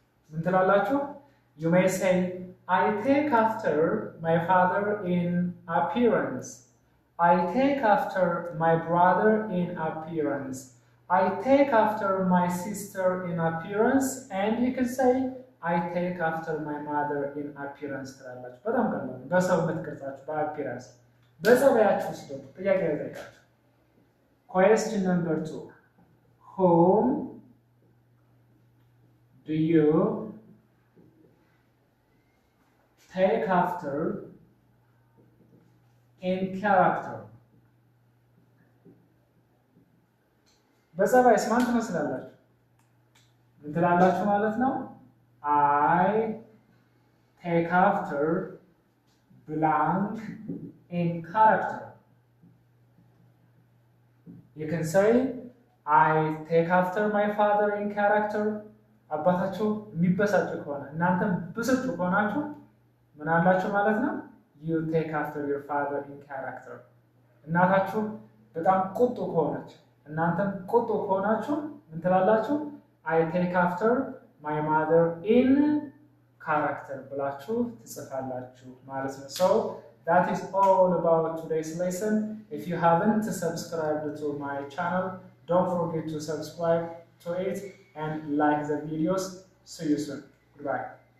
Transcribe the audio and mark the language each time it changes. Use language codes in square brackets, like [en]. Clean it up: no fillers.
[am] ምን ትላላችሁ? [en] You may say, I take after my father in appearance. I take after my brother in appearance. I take after my sister in appearance, and you can say, I take after my mother in appearance. [am] በጣም ቀላል ነው። በሰውነት ቅርጻችሁ በአፒራንስ በጸባያችሁ ውስጥ ደግሞ ጥያቄ ልጠይቃችሁ። [en] Question number 2. Whom do you take after in character? [am] በጸባይስ ማን ትመስላላችሁ? ምን ትላላችሁ ማለት ነው? [en] I take after blank in character. You can say, I take after my father in character. [am] አባታችሁ የሚበሳጭ ከሆነ እናንተም ብስጩ ከሆናችሁ ምን አላችሁ ማለት ነው? [en] You take after your father in character. [am] እናታችሁ በጣም ቁጡ ከሆነች እናንተም ቁጡ ከሆናችሁ ምን ትላላችሁ? [en] I take after my mother in character [am] ብላችሁ ትጽፋላችሁ ማለት ነው። [en] So that is all about today's lesson. If you haven't subscribed to my channel, don't forget to subscribe to it and like the videos. See you soon. Goodbye.